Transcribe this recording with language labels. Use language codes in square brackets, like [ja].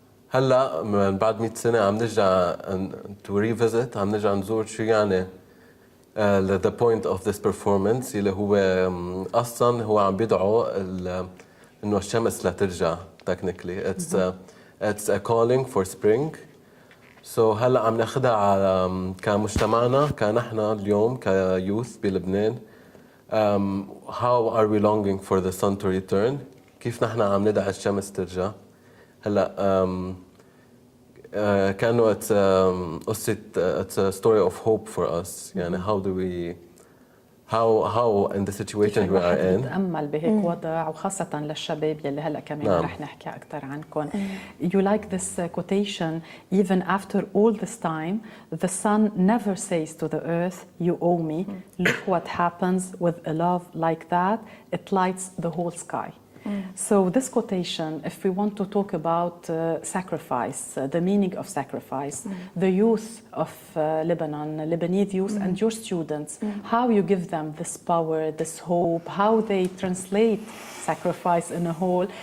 [ar] هلا من بعد 100 سنة عم نرجع [en] to revisit، [ar] عم نرجع نزور شو يعني [en] the point of this performance، [ar] اللي هو أصلاً هو عم بيدعو إنه الشمس لا ترجع [en] technically. It's a calling for spring. [ar] هلا عم ناخدها على كمجتمعنا كنحن اليوم كيوث بلبنان. [en] How are we longing for the sun to return؟ [ar] كيف نحن عم ندعي الشمس ترجع؟ هلا كانوا قصة [en] it's a story of hope for us. يعني how in the situation we are in [ar] نتأمل بهيك وضع، وخاصة للشباب يلي هلا كمان رح نحكي أكثر عنكم. [en] You like this quotation, even after all this time, the sun never says to the earth, you owe me. Look what happens with a love like that, it lights the whole sky. So this quotation, if we want to talk about sacrifice, the meaning of sacrifice, the youth of Lebanon, Lebanese youth and your students, how you give them this power, this hope, how they translate sacrifice in a whole.